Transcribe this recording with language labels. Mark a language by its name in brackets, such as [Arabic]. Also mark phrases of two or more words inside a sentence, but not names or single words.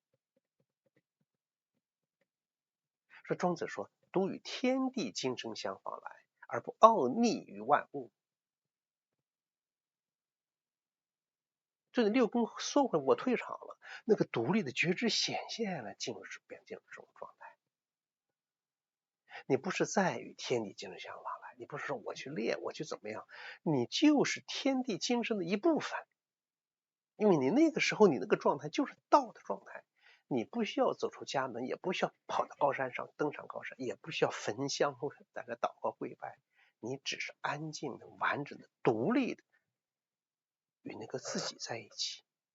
[Chinese] 說莊子說，獨與天地精神相往來，而不傲溺於萬物。這六根縮回，我退場了，那個獨立的覺知顯現了，進入這種狀態。你不是在與天地精神相往來，你不是說我去練，我去怎麼樣，你就是天地精神的一部分。因為你那個時候，你那個狀態就是道的狀態，你不需要走出家門，也不需要跑到高山上登上高山，也不需要焚香在那禱告跪拜，你只是安靜的、完整的、獨立的與那個自己在一起，